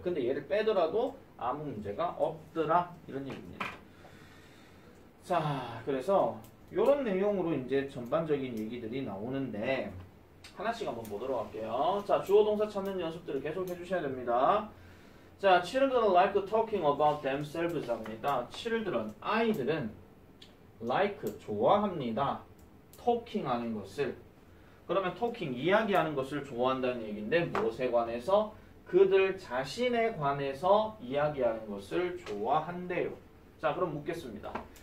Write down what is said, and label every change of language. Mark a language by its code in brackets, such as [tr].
[ko] 근데 얘를 빼더라도 아무 문제가 없더라 이런 얘기입니다. 자, 그래서 이런 내용으로 이제 전반적인 얘기들이 나오는데 하나씩 한번 보도록 할게요. 자, 주어 동사 찾는 연습들을 계속 해주셔야 됩니다. [en] 자, children like talking about themselves [ko] 합니다. children, 아이들은 like, 좋아합니다. talking 하는 것을. 그러면 talking, 이야기하는 것을 좋아한다는 얘기인데 무엇에 관해서? 그들 자신에 관해서 이야기하는 것을 좋아한대요. 자, 그럼 묻겠습니다.